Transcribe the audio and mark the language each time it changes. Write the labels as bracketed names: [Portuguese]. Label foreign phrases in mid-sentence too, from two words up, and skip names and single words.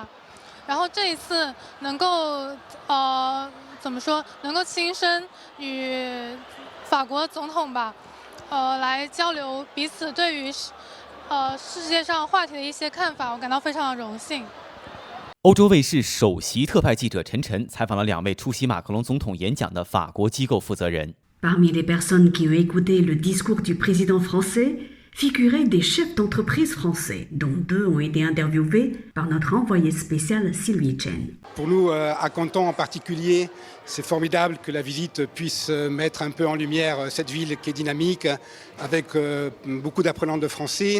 [Chinese] 然后这一次能够怎么说，能够亲身与法国总统吧，来交流彼此对于世界上话题的一些看法，我感到非常的荣幸。欧洲卫视首席特派记者陈晨采访了2位出席马克龙总统演讲的法国机构负责人。 [French] Parmi les personnes qui ont écouté le discours du président français figuraient des chefs d'entreprise français, dont 2 ont été interviewés par notre envoyée spéciale Sylvie Chen. Pour nous, à Canton en particulier, c'est formidable que la visite puisse mettre un peu en lumière cette ville qui est dynamique, avec beaucoup d'apprenants de français.